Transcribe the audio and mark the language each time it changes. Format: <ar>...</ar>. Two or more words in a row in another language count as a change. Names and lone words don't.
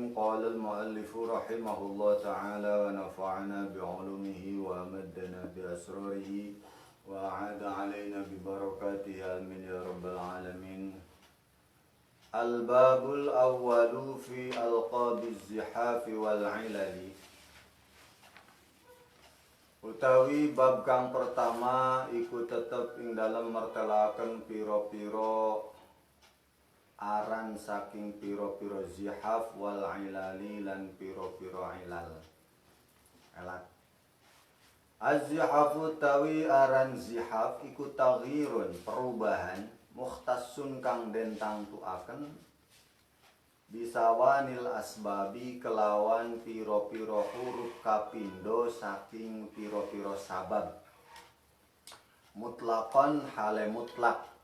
<ar>قال المؤلف رحمه الله تعالى ونفعنا بعلومه وأمدنا بأسراره وأعاد علينا ببركاته آمين يا رب العالمين. الباب الأول في ألقاب الزحاف والعلل.</ar> <jv>Utawi bab kang pertama iku tetep ing dalem mertelaken pira-pira aran saking pira-pira</jv> <ar>زحاف والعلل</ar> <jv>lan pira-pira ilal. Elat. Az-zihafu tawi aran zihaf iku taghirun perubahan mukhtassun kang den tangtuaken</jv> <ar>بثواني الأسباب</ar> <jv>kelawan pira-pira huruf kapindo saking pira-pira sabab mutlaqan hale mutlak</jv>